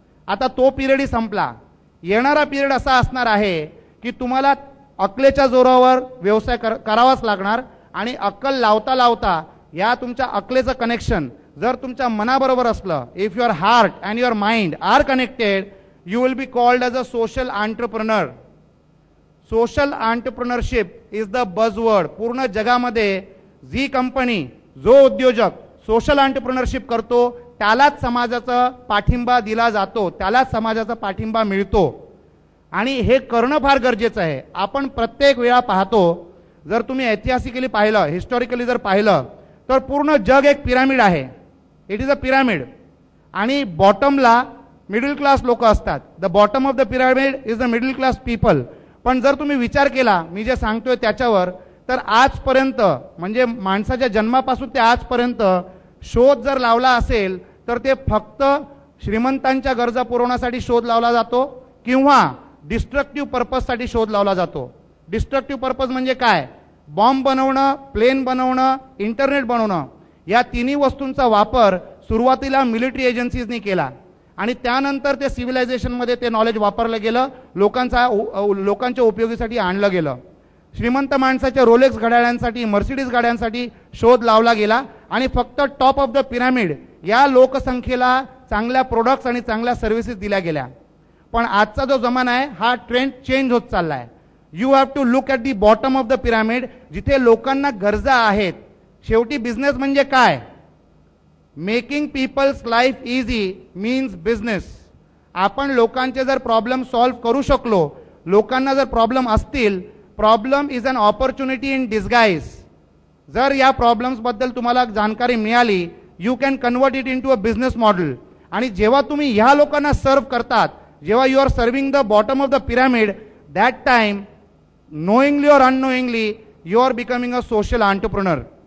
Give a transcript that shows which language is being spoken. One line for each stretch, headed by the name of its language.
Marathi: आता तो पिरियड संपला. येणारा पिरियड असा असणार आहे की तुम्हाला अकलेच्या जोरावर व्यवसाय करावाच लागणार आणि अक्कल लावता लावता या तुमच्या अकलेचं कनेक्शन जर तुमच्या मनाबरोबर असलं,
English: If your heart and your mind are connected, you will be called as a social entrepreneur. Social entrepreneurship is the buzzword.
Marathi: पूर्ण जगामध्ये जी कंपनी, जो उद्योजक सोशल एंटरप्रेन्योरशिप करतो त्यालाच समाजाचा पाठिंबा दिला जातो, त्यालाच समाजाचा पाठिंबा मिळतो. आणि हे करणं फार गरजेचं आहे. आपण प्रत्येक वेळा पाहतो, जर तुम्ही ऐतिहासिकली पाहिलं, हिस्टॉरिकली जर पाहिलं तर पूर्ण जग एक पिरामिड आहे.
English: it is a pyramid
Marathi: आणि बॉटमला मिडल क्लास लोक असतात.
English: The bottom of the pyramid is the middle class people.
Marathi: पण जर तुम्ही विचार केला मी जे सांगतोय त्याच्यावर, तर आजपर्यंत म्हणजे माणसाच्या जन्मापासून ते आजपर्यंत शोध जर लावला असेल तर ते फक्त श्रीमंतांच्या गरजा पुरवण्यासाठी शोध लावला जातो किंवा डिस्ट्रक्टिव्ह पर्पजसाठी शोध लावला जातो. डिस्ट्रक्टिव्ह पर्पज म्हणजे काय? बॉम्ब बनवणं, प्लेन बनवणं, इंटरनेट बनवणं. या तिन्ही वस्तूंचा वापर सुरुवातीला मिलिटरी एजन्सीजनी केला आणि त्यानंतर ते सिव्हिलायझेशनमध्ये ते नॉलेज वापरलं गेलं, लोकांच्या उपयोगीसाठी आणलं गेलं. श्रीमंत माणसाच्या रोलेक्स घड्याळांसाठी, मर्सिडीज गाड्यांसाठी शोध लावला गेला आणि फक्त टॉप ऑफ द पिरामिड या लोकसंख्येला चांगल्या प्रोडक्ट्स आणि चांगल्या सर्व्हिसेस दिल्या गेल्या. पण आजचा जो जमाना आहे हा ट्रेंड चेंज होत चालला आहे.
English: you have to look at the bottom of the pyramid,
Marathi: जिथे लोकांना गरजा आहेत. शेवटी बिझनेस म्हणजे काय?
English: Making people's life easy means business.
Marathi: आपण लोकांचे जर प्रॉब्लेम सॉल्व्ह करू शकलो, लोकांना जर प्रॉब्लेम असतील,
English: Problem is an opportunity in disguise.
Marathi: जर या प्रॉब्लेम्सबद्दल तुम्हाला जाणकारी मिळाली,
English: You can convert it into a business model.
Marathi: आणि जेव्हा तुम्ही ह्या लोकांना सर्व्ह करतात, जेव्हा
English: You are serving the bottom of the pyramid, that time knowingly और unknowingly you are becoming a social entrepreneur.